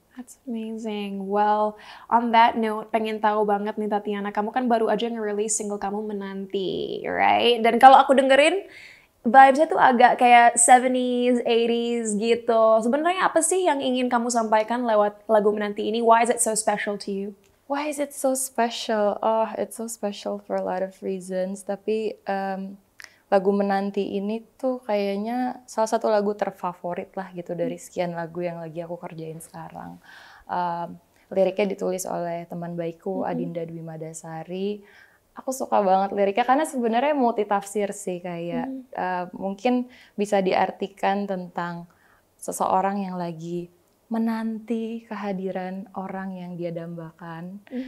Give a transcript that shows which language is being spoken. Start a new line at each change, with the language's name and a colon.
English: That's amazing. Well, on that note,
Indonesian: pengen tahu banget nih Tatiana, kamu kan baru aja nge-release single kamu Menanti,
English: right?
Indonesian: Dan kalau aku dengerin, vibes-nya tuh agak kayak 70s, 80s gitu. Sebenarnya apa sih yang ingin kamu sampaikan lewat lagu Menanti ini?
English: Why is it so special to you? Why is it so special? Oh, it's so special for a lot of reasons.
Indonesian: Tapi lagu Menanti ini tuh kayaknya salah satu lagu terfavorit lah gitu dari sekian lagu yang lagi aku kerjain sekarang. Liriknya ditulis oleh teman baikku, Adinda Dwi Madasari. Aku suka banget liriknya karena sebenarnya multitafsir sih, kayak mungkin bisa diartikan tentang seseorang yang lagi menanti kehadiran orang yang dia dambakan.